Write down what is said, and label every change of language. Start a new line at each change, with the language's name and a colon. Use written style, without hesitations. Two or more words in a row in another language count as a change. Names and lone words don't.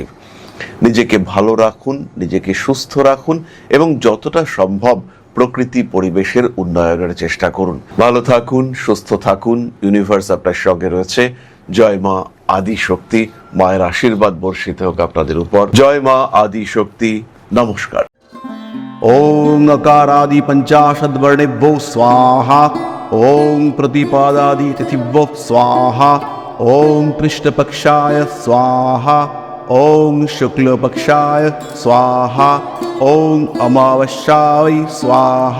Bangla: নিজেকে ভালো রাখুন, নিজেকে সুস্থ রাখুন এবং যতটা সম্ভব প্রকৃতি পরিবেশের উন্নয়নের চেষ্টা করুন। ভালো থাকুন, সুস্থ থাকুন। ইউনিভার্স আপনার সঙ্গে রয়েছে। জয় মা আদি শক্তি। মায়ের আশীর্বাদ বর্ষিত হোক আপনাদের উপর। জয় মা আদি শক্তি। নমস্কার।
Sanskrit: ओम अकारादि पंचाशद्वर्णेभ्यो स्वाहा। ओम प्रतिपादादि तिथिभ्यो स्वाहा। ओम कृष्णपक्षाय स्वाहा। ओम शुक्लपक्षाय स्वाहा। ओम अमावस्याय स्वाहा।